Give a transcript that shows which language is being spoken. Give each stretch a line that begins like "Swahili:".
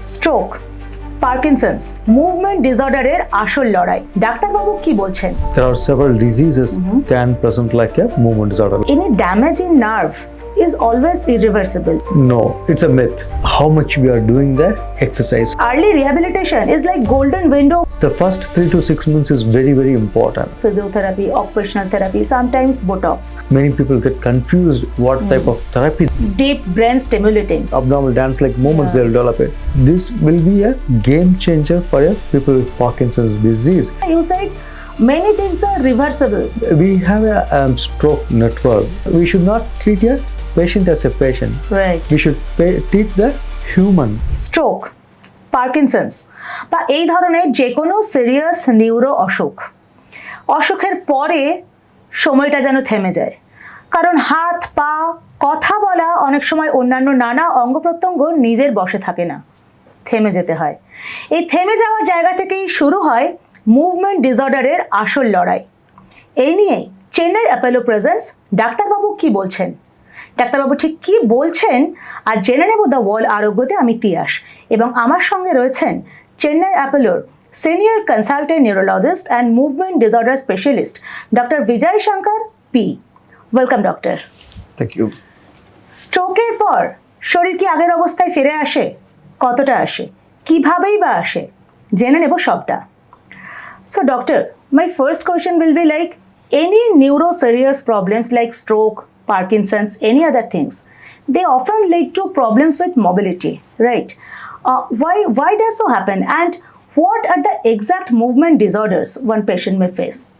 Bangla: Stroke, Parkinson's, movement ডিসঅর্ডারের আসল লড়াই। ডাক্তারবাবু কি বলছেন?
English: There are several diseases can present like a movement disorder. Any damage in nerve is always irreversible. No, it's a myth. How much we are doing the exercise. Early rehabilitation is like golden window. The first 3 to 6 months is very, very important. Physiotherapy, occupational therapy, sometimes Botox. Many people get confused what type of therapy. Deep brain stimulating. Abnormal dance like movements they'll develop it. This will be a game changer for people with Parkinson's disease. You said many things are reversible. We have a stroke network. We should not treat a patient as a patient. Right. We should treat the human.
Bangla: Stroke, Parkinson's বা এই ধরনের যে কোনো serious neuro অসুখের পরে সময়টা যেন থেমে যায়। কারণ হাত পা কথা বলা অনেক সময় অন্যান্য নানা অঙ্গ প্রত্যঙ্গ নিজের বশে থাকে না, থেমে যেতে হয়। এই থেমে যাওয়ার জায়গা থেকেই শুরু হয় মুভমেন্ট ডিসঅর্ডারের আসল লড়াই। এই নিয়ে চেন্নাই অ্যাপোলো প্রেজেন্টস ডাক্তারবাবু কি বলছেন। ডাক্তারবাবু ঠিক কি বলছেন আর জেনে নেব দ্য ওয়াল আরোগ্যতে। আমি তিয়াস এবং আমার সঙ্গে রয়েছেন Chennai অ্যাপোলোর senior consultant neurologist and movement disorder specialist doctor জয়শঙ P.
English: Welcome doctor. Thank you.
Bangla: স্ট্রোকের পর শরীর কি আগের অবস্থায় ফিরে আসে? কতটা আসে? কিভাবেই বা আসে? জেনে নেব সবটা।
English: So doctor, my first question will be like, any neuro serious problems like stroke, Parkinson's, any other things, they often lead to problems with mobility, right? Why does so happen, and what are the exact movement disorders one patient may face?